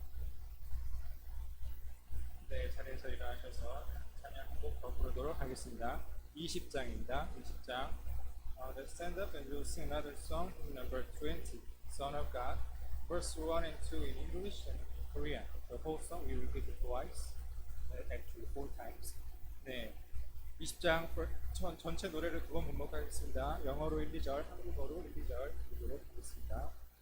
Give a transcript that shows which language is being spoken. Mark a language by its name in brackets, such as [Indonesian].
[Korean] 네, 자리에서 일어나셔서 찬양 한 곡 더 부르도록 하겠습니다. 20장입니다. 20장. [English] Let's stand up and we'll sing another song, number 20, Son of God. Verse 1 and 2 in English and Korean. The whole song we repeat it twice, actually 4 times. [Korean] 네, 20장 전체 노래를 두 번 반복하겠습니다. 영어로 1, 2절, 한국어로 1, 2절 부르도록 하겠습니다.